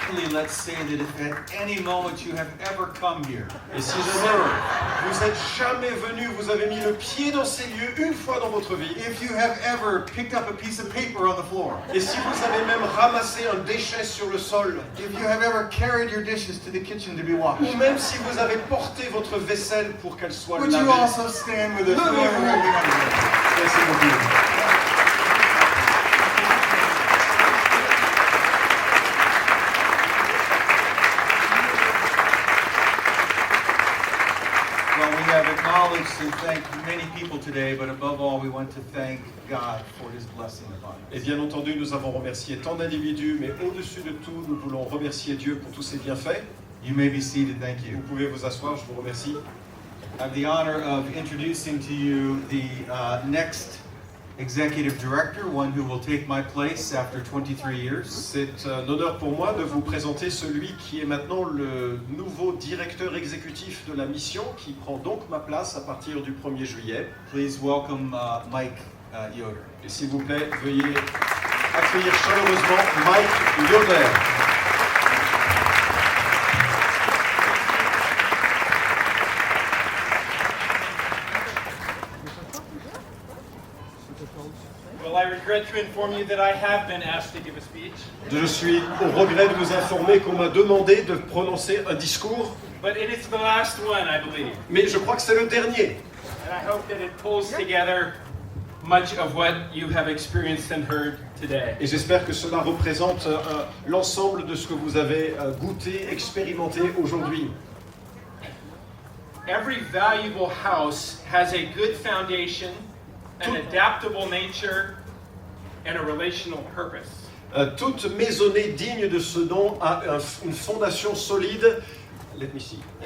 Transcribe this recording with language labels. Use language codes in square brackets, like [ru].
[en] Let's say that if at any moment you have ever come here, [fr] Et si jamais vous êtes jamais venu, vous avez mis le pied dans ces lieux une fois dans votre vie, [en] if you have ever picked up a piece of paper on the floor, [fr] et si vous avez même ramassé un déchet sur le sol, [en] if you have ever carried your dishes to the kitchen to be washed, [fr] ou même si vous avez porté votre vaisselle pour qu'elle soit [en] would you [fr] lavée. [en] also stand with us? [fr] Levez-vous. Merci beaucoup. [en] Well, we have acknowledged and thanked many people today, but above all, we want to thank God for His blessing upon [fr] Et [en] us. [fr] bien entendu, nous avons remercié tant d'individus, mais au-dessus de tout, nous voulons remercier Dieu pour tous ses bienfaits. [en] You may be seated. Thank [fr] Vous [en] you. [fr] pouvez vous asseoir, je vous remercie. [en] I have the honor of introducing to you the next executive director, one who will take my place after 23 years. [fr] C'est un honneur pour moi de vous présenter celui qui est maintenant le nouveau directeur exécutif de la mission, qui prend donc ma place à partir du 1er juillet. [en] Please welcome Mike Yoder. [fr] Et s'il vous plaît, veuillez accueillir chaleureusement Mike Yoder. [en] Well, I regret to inform you that I have been asked to give a speech, [fr] Je suis au regret de vous informer qu'on m'a demandé de prononcer un discours, [en] but it is the last one, I believe. [fr] mais je crois que c'est le dernier. [en] And I hope that it pulls together much of what you have experienced and heard today. [fr] Et j'espère que cela représente l'ensemble de ce que vous avez goûté, expérimenté aujourd'hui. [en] Every valuable house has a good foundation, an adaptable nature, and a relational purpose. [fr] Toute maisonnée digne de ce nom a une fondation solide. [en] Let me see.